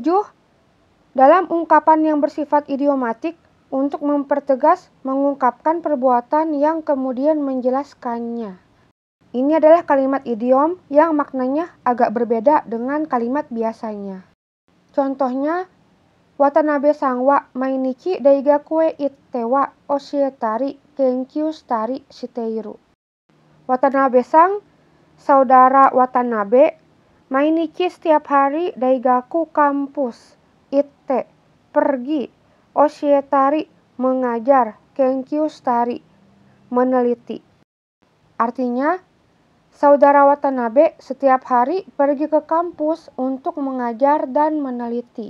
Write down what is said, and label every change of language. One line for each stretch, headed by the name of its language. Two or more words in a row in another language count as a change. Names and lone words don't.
Indonesian: Dalam ungkapan yang bersifat idiomatik, untuk mempertegas mengungkapkan perbuatan yang kemudian menjelaskannya. Ini adalah kalimat idiom yang maknanya agak berbeda dengan kalimat biasanya.
Japanese: Contohnya, 渡辺さんは毎日大学へ行っては教えたり研究したりしている.
Indonesian: Watanabe sang, saudara Watanabe, mainichi setiap hari daigaku kampus, itte, pergi, oshietari, mengajar, kenkyustari, meneliti. Artinya, saudara Watanabe setiap hari pergi ke kampus untuk mengajar dan meneliti.